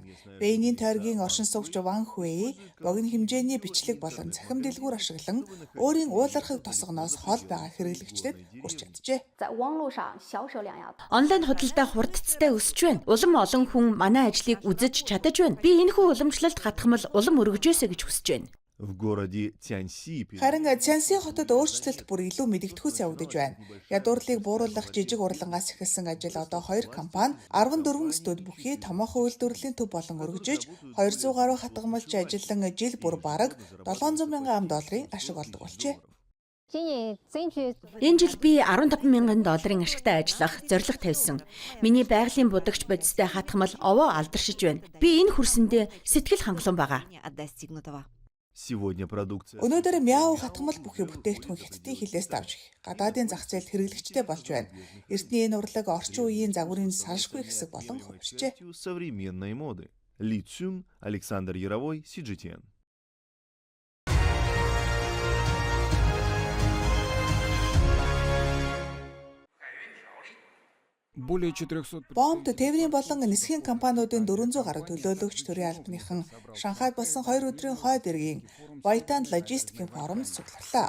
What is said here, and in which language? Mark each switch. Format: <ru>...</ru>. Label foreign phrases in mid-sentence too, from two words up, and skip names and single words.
<mn>Бэйнийн тойргийн оршин суугч Ван Хуэй богино хэмжээний бичлэг болон цахим дэлгүүр ашиглан өөрийн уулархаг тосгоноос хол байгаа хэрэглэгчдэд хүрч чаджээ. Онлайн худалдаа хурдцтай өсөж байна. Улам олон хүн манай ажлыг үзэж чадаж байна. Би энэхүү уламжлалт хатгамал улам өргөжөөсэй гэж хүсэж байна.</mn> <ru>В городе Тяньси.</ru> <mn>Харин Цянси хотод өөрчлөлт бүр илүү мэдэгдэхүйс явагдаж байна. Ядуурлыг бууруулах жижиг урлангаас эхэлсэн ажил одоо 2 компани 14 студ бүхий томоохон үйлдвэрлэлийн төв болон өргөжөж 200 гаруй хатгамалж ажиллан жил бүр бараг $700,000 ашиг олдог болжээ. Энэ жил би $15,000 ашигтай ажиллах зорилго тавьсан. Миний байгалийн будагч бодистой хатгамал овоо алдаршиж байна. Би энэ хүрсэндээ сэтгэл хангалуун байгаа.</mn> <ru>Сегодня продукция.</ru> <mn>Өнөөдөр Мяу хатгамал бүхий бүтээгдэхүүн хятадын хилээс давж гадаадын зах зээлд хэрэглэгчтэй болж байна. Эртний энэ урлаг орчин үеийн загварын салшгүй хэсэг болон хувирчээ.</mn> <ru>Современной моды. Ли Цюн, Александр Яровой, CGTN.</ru> <mn>Бомбд тээврийн болон нисхийн компаниудын 400 гаруй төлөөлөгч төрийн албаныхан Шанхайд болсон 2 өдрийн хойд эргийн Баятан логистикийн форумд цугларлаа.</mn>